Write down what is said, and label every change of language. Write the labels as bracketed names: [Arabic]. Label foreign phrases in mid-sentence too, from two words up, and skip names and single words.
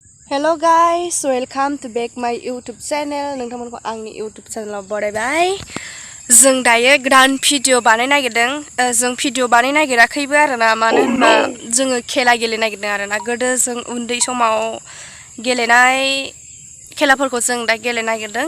[English] Hello guys, welcome to back my YouTube channel. [Bodo] नोंथांमोनखौ आंनि YouTube channel बरायबाय। जों दायो गोदान भिडिअ बानायनो नागिरदों। जों भिडिअ बानायनो नागिराखैबो आरोना, मानो होनबा जोङो खेला गेलेनो नागिरदों आरोना। गोदो जों उन्दै समाव गेलेनाय खेलाफोरखौ जों दा गेलेनो नागिरदों।